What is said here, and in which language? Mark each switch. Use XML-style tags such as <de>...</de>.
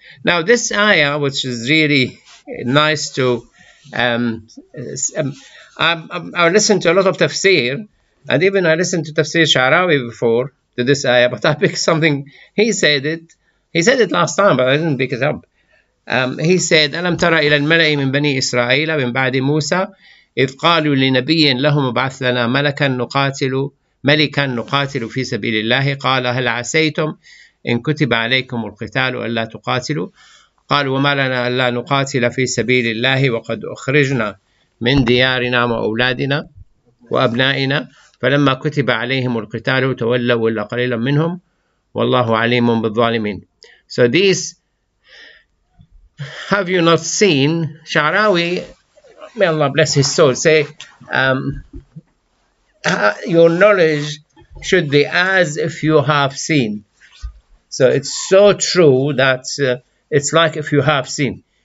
<en>Now this ayah, which is really nice to I listened to a lot of tafsir, and even I listened to tafsir Sha'rawi before to this ayah, but I picked something. He said it last time, but I didn't pick it up. He said,</en> <ar>ألم تر إلى الملأ من بني إسرائيل من بعد موسى إذ قالوا لنبي لهم ابعث لنا ملكا نقاتل في سبيل الله قال هل عسيتم إن كتب عليكم القتال ألا تقاتلوا قالوا وما لنا ألا نقاتل في سبيل الله وقد أخرجنا من ديارنا وأولادنا وأبنائنا فلما كتب عليهم القتال تولوا إلا قليلا منهم والله عليم بالظالمين.</ar> <en>So these, have you not seen? Sha'rawi, may Allah bless his soul, say your knowledge should be as if you have seen. So it's so true that it's like if you have seen.</en>